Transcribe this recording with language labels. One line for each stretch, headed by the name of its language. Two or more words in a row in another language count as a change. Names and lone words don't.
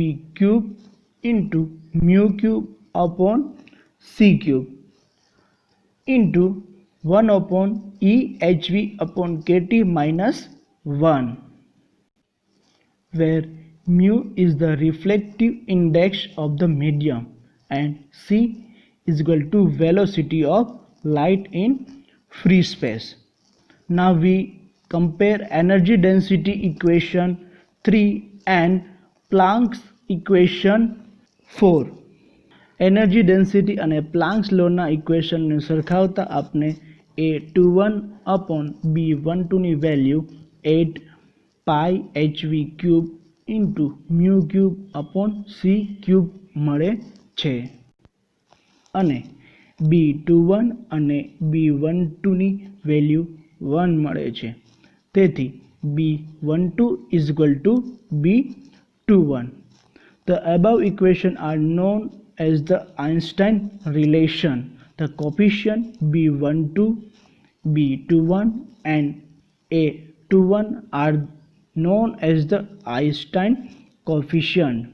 English: cube into mu cube upon c cube into 1 upon E hv upon kt minus 1, where mu is the reflective index of the medium and c is equal to velocity of light in free space. Now we compare energy density equation 3 and Planck's equation 4. Energy density
Gujarati: અને
English: Planck's law
Gujarati: ના equation ને સરખાવતા આપણે
English: A21 upon B12
Gujarati: ની value
English: 8 pi hv cube into mu cube upon c cube
Gujarati: મળે છે અને B21 અને B12 ની value 1 મળે છે.
English: તેથી B12 is equal to B21. The above equation are known as the Einstein relation. The coefficient B12, B21 and A21 are known as the Einstein Coefficient.